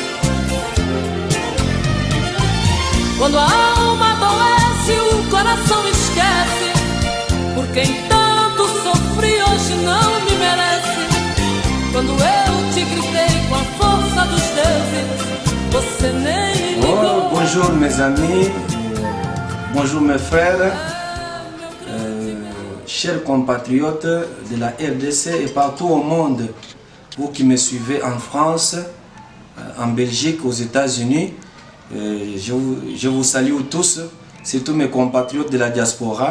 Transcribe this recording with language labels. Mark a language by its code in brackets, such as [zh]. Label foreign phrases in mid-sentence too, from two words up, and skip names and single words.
[pt] Quando a alma adoece, o coração esquece. Por quem tanto sofri hoje não me merece. Quando eu te gritei com a força dos deuses, você nem ligou. [fr] Bonjour mes amis, bonjour mes frères, chers compatriotes de la RDC et partout au monde. Vous qui me suivez en France, en Belgique, aux États-Unis, je vous salue tous, surtout mes compatriotes de la diaspora.